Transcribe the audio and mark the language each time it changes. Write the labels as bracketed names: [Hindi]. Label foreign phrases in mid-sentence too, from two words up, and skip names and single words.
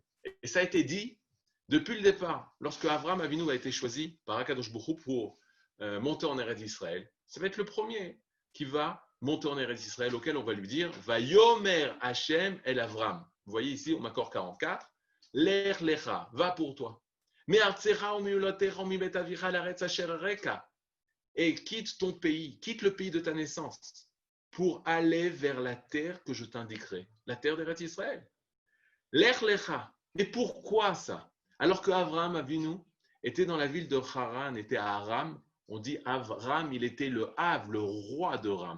[French] Et ça a été dit depuis le départ, lorsque Avraham Avinu a été choisi par [Hebrew] הקדוש ברוך הוא [French] pour monter en Eretz d'Israël. Ça va être le premier qui va monter en Eretz d'Israël, auquel on va lui dire « [Hebrew] ויאמר השם אל אברם ». [French] Vous voyez ici, au Makor 44, « [Hebrew] לך לך [French] » va pour toi. « [Hebrew] מארצך וממולדתך ומבית אביך לארץ אשר אראך [French] » et quitte ton pays, quitte le pays de ta naissance pour aller vers la terre que je t'indiquerai, la terre d'Eretz Israël. « [Hebrew] לך לך [French] » mais pourquoi ça? Alors que Avraham Avinu était dans la ville de Haran, était à Aram, on dit Avram, il était le Av, le roi de Ram.